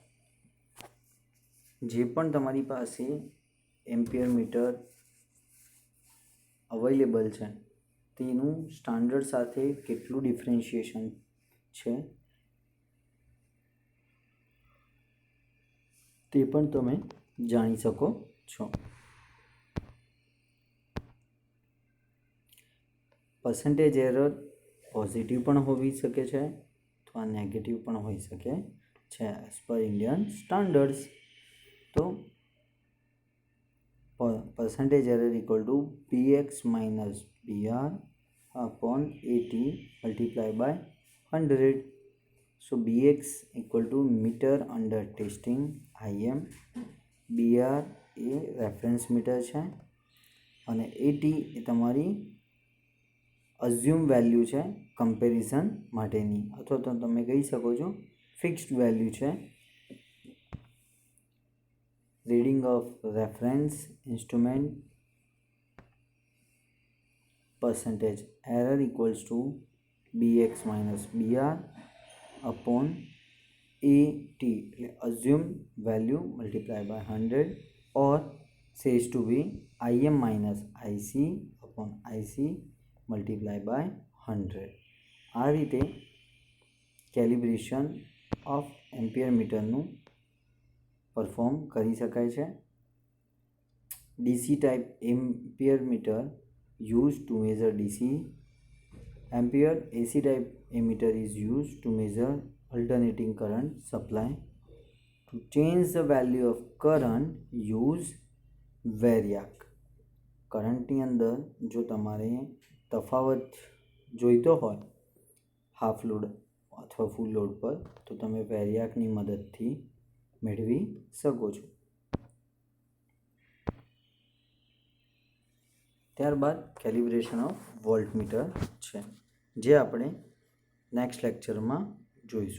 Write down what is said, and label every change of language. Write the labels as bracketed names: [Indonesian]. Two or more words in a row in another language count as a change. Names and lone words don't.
[Gujarati] જે પણ તમારી પાસે એમ્પિયર મીટર અવેલેબલ છે તેનું સ્ટાન્ડર્ડ સાથે કેટલું ડિફરન્શિએશન છે તે પણ તમે જાણી શકો છો. [English] percentage error [Gujarati] પોઝિટિવ પણ હોવી શકે છે અથવા નેગેટિવ પણ હોઈ શકે છે [English] as per Indian standards. તો percentage error equal to px minus br upon at multiplied by 100. So bx equal to meter under testing im, [Gujarati] br એ [English] reference meter [Gujarati] છે અને at એ તમારી [English] assume value [Gujarati] છે કમ્પેરિઝન માટેની, અથવા તો તમે કહી શકો છો [English] fixed value [Gujarati] છે. [English] reading of reference instrument percentage error equals to bx minus br upon at assume value multiplied by 100 or says to be im minus ic upon ic multiplied by 100. [Gujarati] આ રીતે [English] calibration of ampere [Gujarati] મીટરનું પરફોર્મ કરી શકાય છે. [English] DC type ampere meter used to measure DC ampere. AC type ammeter is used to measure alternating current supply. To change the value of current, use variac. [Gujarati] કરંટની અંદર જો તમારે તફાવત જોઈતો હોય [English] half load [Gujarati] અથવા [English] full load [Gujarati] પર તો તમે વેરિયાકની મદદથી મેળવી શકો છો. ત્યારબાદ [English] calibration of voltmeter [Gujarati] છે, જે આપણે નેક્સ્ટ લેક્ચરમાં જોઈશું.